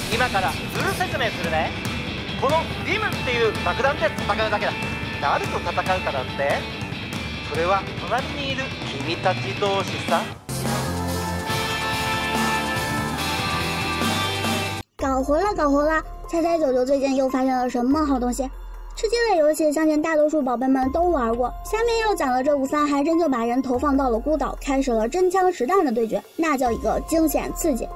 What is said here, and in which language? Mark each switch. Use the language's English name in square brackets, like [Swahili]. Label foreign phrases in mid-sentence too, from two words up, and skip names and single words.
[Japanese] 今からルール説明するね。このリムっていう爆弾で戦うだけだ。誰と戦うかだって？それは隣にいる君たち同士さ。 [Chinese] 搞活了，搞活了！猜猜九九最近又发现了什么好东西？吃鸡类游戏相信大多数宝贝们都玩过，下面要讲的这午饭还真就把人投放到了孤岛，开始了真枪实弹的对决，那叫一个惊险刺激。